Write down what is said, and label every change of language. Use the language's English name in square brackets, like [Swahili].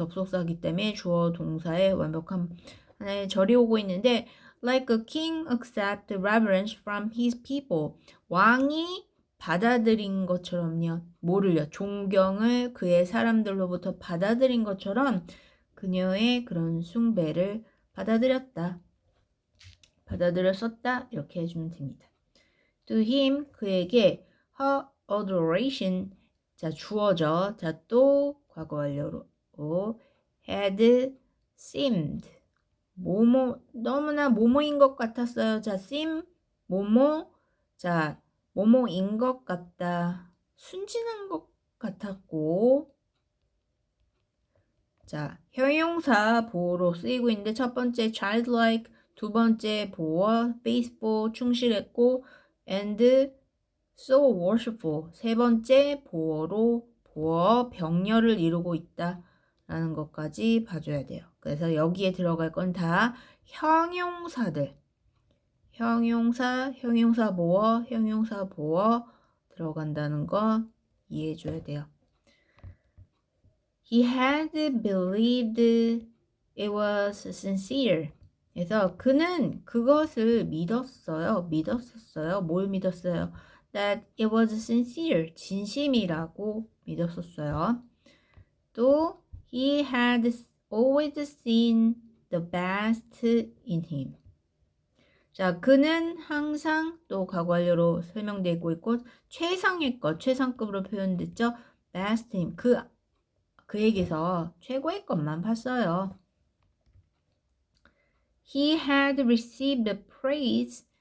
[Korean] 접속사이기 때문에 주어 동사의 완벽한 하나의 절이 오고 있는데 [English] like a king accept reverence from his people. [Korean] 왕이 받아들인 것처럼요. 뭐를요? 존경을 그의 사람들로부터 받아들인 것처럼 그녀의 그런 숭배를 받아들였다. 받아들였었다. 이렇게 해주면 됩니다. [English] To him, [Korean] 그에게 [English] her adoration, [Korean] 자 주어져. 자 또 과거 완료로 [English] had seemed, [Korean] 뭐뭐 너무나 뭐뭐인 것 같았어요. 자 seem, 뭐뭐, 자 뭐뭐인 것 같다. 순진한 것 같았고 자, 형용사 보어로 쓰이고 있는데 첫 번째 childlike, 두 번째 보어 faithful, 충실했고 [English] and so worshipful, [Korean] 세 번째 보어로 보어 병렬을 이루고 있다 라는 것까지 봐줘야 돼요. 그래서 여기에 들어갈 건 다 형용사들, 형용사, 형용사 보어, 형용사 보어 들어간다는 거 이해해 줘야 돼요. [English] He had believed it was sincere. [Korean] 그래서 그는 그것을 믿었었어요. 뭘 믿었어요? [English] That it was sincere. [Korean] 진심이라고 믿었었어요. 또 [English] he had always seen the best in him. [Korean] 자, 그는 항상 또 과거 완료로 설명되고 있고 최상의 것, 최상급으로 표현됐죠. [English] best in him. [Korean] 그에게서 최고의 것만 봤어요. [English] He had received praise.